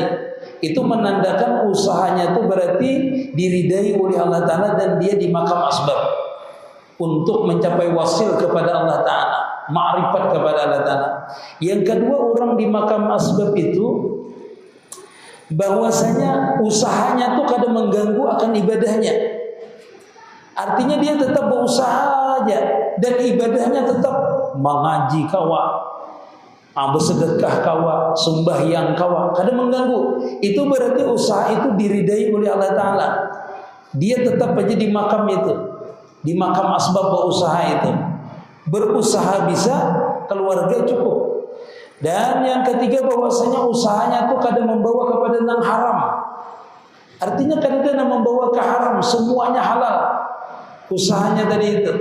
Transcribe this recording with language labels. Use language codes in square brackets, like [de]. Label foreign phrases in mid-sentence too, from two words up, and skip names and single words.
[id] Itu menandakan usahanya itu berarti diridai oleh Allah Ta'ala dan dia di makam asbab untuk mencapai wasil kepada Allah Ta'ala, ma'rifat kepada Allah Ta'ala. Yang kedua, orang di makam asbab itu bahwasanya usahanya tuh kadang mengganggu akan ibadahnya. Artinya dia tetap berusaha aja dan ibadahnya tetap mengaji kawa, bersedekah kawa, sembahyang kawa, kadang mengganggu. Itu berarti usaha itu diridai oleh Allah Ta'ala. Dia tetap aja di makam itu, di makam asbab berusaha itu. Berusaha bisa, keluarga cukup. Dan yang ketiga bahwasanya usahanya itu kadang membawa kepada yang haram. Artinya kadang membawa ke haram, semuanya halal usahanya tadi itu.